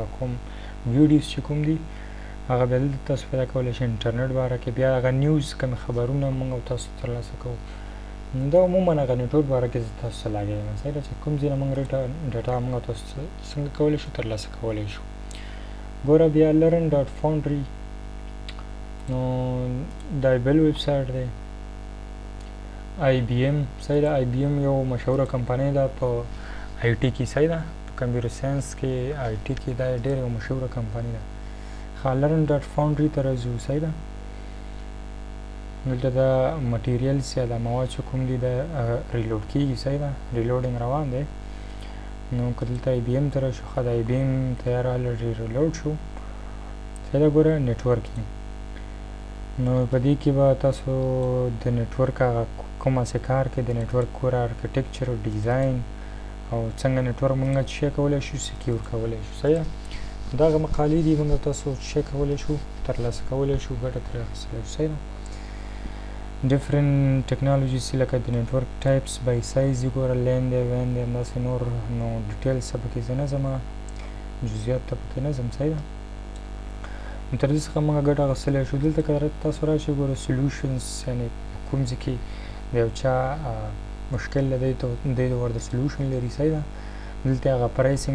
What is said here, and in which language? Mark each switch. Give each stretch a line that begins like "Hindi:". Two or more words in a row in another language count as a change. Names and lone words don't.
Pashto: کوم ویډیوز چې کوم دي هغه بیا دلته تاسو پیدا کولی شئ انټرنیټ باره کې بیا هغه نیوز کوم خبرونه موږ او تاسو ترلاسه کوو دا عموما هغه نیټورک باره کې زه تاسو ته لګیا یم صحیح ده چې کوم ځای نه موږ ډاټا موږ او تاسو څنګه کولی شو ترلاسه کولی شو ګوره بیا learn.foundry نو دا بل ویب سایټ دی IBM صحیح ده IBM یو مشهوره کمپنۍ ده په IT کې صحیح ده په کمپیوټر ساینس کې IT کې دا ډېر یو مشهوره کمپنۍ ده learn.foundry ته راځو صحیح ده دلته دا مټیریلز یا دا مواد چې کوم دي دا ریلوډ کېږي صحیح ده ریلوډینګ روان دی نو که دلته IBM ته راشو ښه د IBM تیار الریډي ریلوډ شو صحیح ده ګوره نیټورکینګ نو په دې کې به تاسو د نیټورک هغه کوم څه کار کوي د نیټورک ګوره ارکیټیکچر او ډیزاین او څنګه نیټورک موږ څه کولی شو سکیور کولی شو صحیح ده دغه مقالې دي موږ تاسو څه کولی شو ترلاسه کولی شو ګټه ترې اخیستلی شو صحیح ده
English: different technologies
Pashto: لکه د نیټورک ټایپس بای سایز دي ګوره لین دی وین دی همداسې نور نو ډیټیلز ته پکې زه نه ځم جزئیات ته پکې نه ځم صحیح ده نو تر دې څخه موږ ګټه اخیستلی شو دلته که تاسو راشئ ګوره سولوشنز یعنې کوم ځای کې د یو چا مشکل دی دی ورته سولوشن لري صحیح ده دلته هغه پرایسینګ